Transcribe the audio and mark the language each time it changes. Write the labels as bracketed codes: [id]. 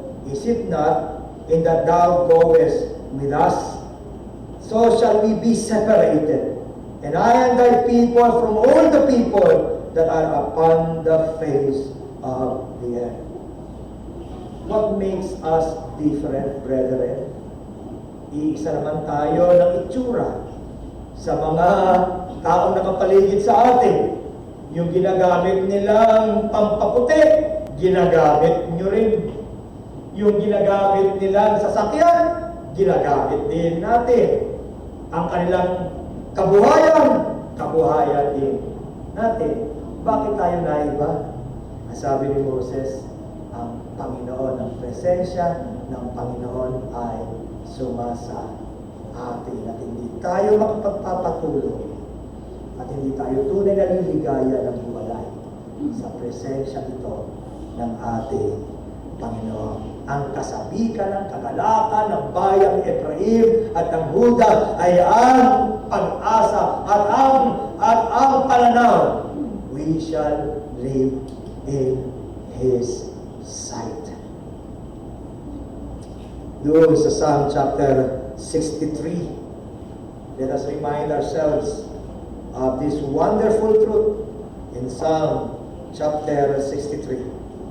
[en] Is it not in that thou goest with us? So shall we be separated, and I and thy people from all the people that are upon the face of the earth. What makes us different, brethren? [tl] Iisa naman tayo ng itsura sa mga taong nakapaligid sa atin. Yung ginagamit nilang pampaputi, ginagamit nyo rin. Yung ginagamit nilang sasakyan, ginagamit din natin. Ang kanilang kabuhayan din natin. Bakit tayo naiba? Ang sabi ni Moses, ang Panginoon, ang presensya ng Panginoon ay sumasa atin at hindi tayo makapagpapatuloy at hindi tayo tunay na liligaya ng hiwalay sa presensya ito ng ating Panginoon. Ang kasabikan ng kagalakan ng bayang Ephraim at ng Huda ay ang pag-asa at ang pananaw. [en] We shall live in His sight. [tl] Doon sa [en] Psalm chapter 63, let us remind ourselves of this wonderful truth in Psalm chapter 63.